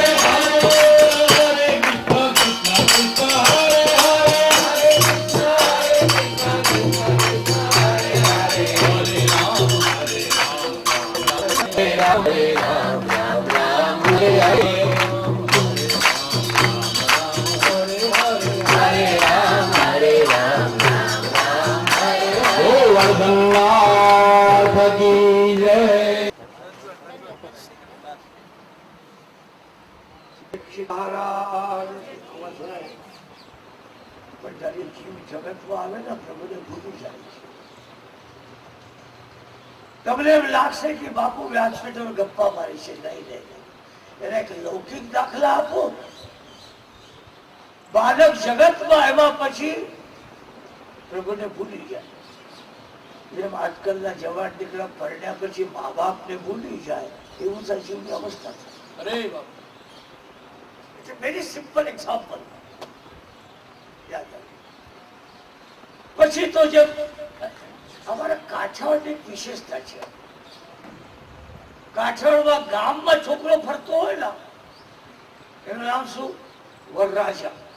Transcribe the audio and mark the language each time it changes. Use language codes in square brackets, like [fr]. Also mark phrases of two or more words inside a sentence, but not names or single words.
[sa] Hare Krishna Krishna Krishna Hare Hare Hare Rama Hare Rama Hare Ram Ram Ram Hare Hare Hare Ram Hare Ram Ram Ram Hare Hare [hi] गोवर्धननाथ की जय [gu] મહારાજ પણ જ્યારે જીવ જગતમાં આવે ને પ્રભુને ભૂલી જાય છે. તમને એમ લાગશે કે બાપુ વ્યાસપીઠ ગપ્પા મારી છે. નહીં નહીં, એને એક લૌકિક દાખલા આપો. બાળક જગતમાં આવ્યા પછી પ્રભુને ભૂલી જાય. જેમ આજકાલના જવાન દીકરા પરણ્યા પછી મા બાપને ભૂલી જાય એવું સજીવની અવસ્થા છે. [hi] अरे बाबा [en] It's a very simple example. [gu] યાદ રાખજો. પછી તો જેમ અમારા કાઠિયાવાડની એક વિશેષતા છે. કાઠિયાવાડમાં ગામમાં છોકરો ફરતો હોય ને એનું નામ શું? વરરાજા.